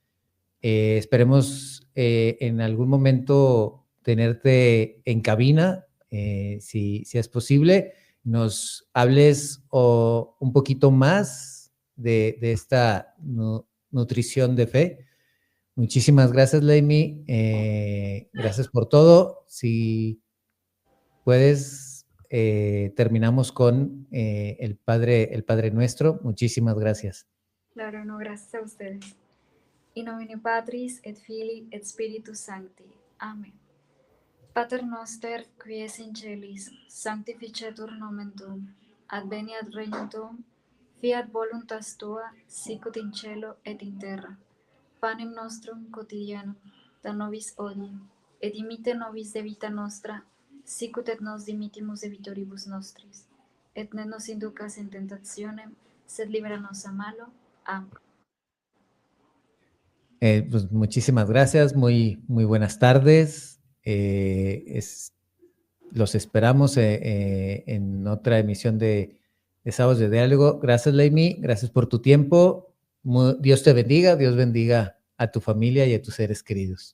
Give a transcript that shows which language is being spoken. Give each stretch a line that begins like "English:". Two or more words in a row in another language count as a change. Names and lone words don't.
Spanish: Esperemos en algún momento tenerte en cabina, si es posible, nos hables un poquito más de esta nutrición de fe. Muchísimas gracias, Leimi. Gracias por todo. Si puedes, terminamos con el Padre Nuestro. Muchísimas gracias. Claro, no, gracias a ustedes.
Latin: In nomine Patris et Filii et Spiritus Sancti.
Spanish: Amén.
Latin: Pater noster, qui es in celis, sanctificetur nomen tuum, adveniat regnum tuum, fiat voluntas tua, sicut in cielo et in terra. Panem nostrum quotidianum da nobis hodie, et dimite nobis debita nostra, sicut et nos dimittimus debitoribus nostris, et ne nos inducas in tentationem, sed libera nos a malo.
Spanish: Amén. Pues muchísimas gracias, muy buenas tardes. Los esperamos en otra emisión de Sábados de Diálogo. Gracias, Leimi, gracias por tu tiempo. Dios te bendiga, Dios bendiga a tu familia y a tus seres queridos.